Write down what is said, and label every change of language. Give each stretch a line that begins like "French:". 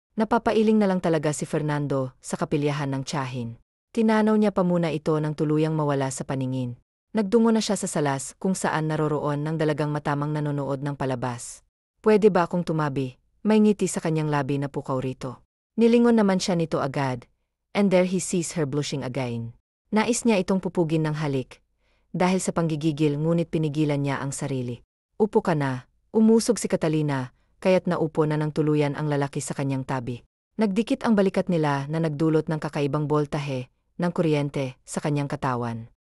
Filipino: Napapailing na lang talaga si Fernando sa kapilyahan ng tiyahin. Tinanaw niya pa muna ito nang tuluyang mawala sa paningin. Nagdungo na siya sa salas kung saan naroroon ng dalagang matamang nanonood ng palabas. Pwede ba akong tumabi? May ngiti sa kanyang labi na pukaw rito. Nilingon naman siya nito agad.
English: And there he sees her blushing again.
Filipino: Nais niya itong pupugin ng halik. Dahil sa panggigigil ngunit pinigilan niya ang sarili. Upo ka na. Umusog si Catalina, kaya't naupo na ng tuluyan ang lalaki sa kanyang tabi. Nagdikit ang balikat nila na nagdulot ng kakaibang boltahe ng kuryente sa kanyang katawan.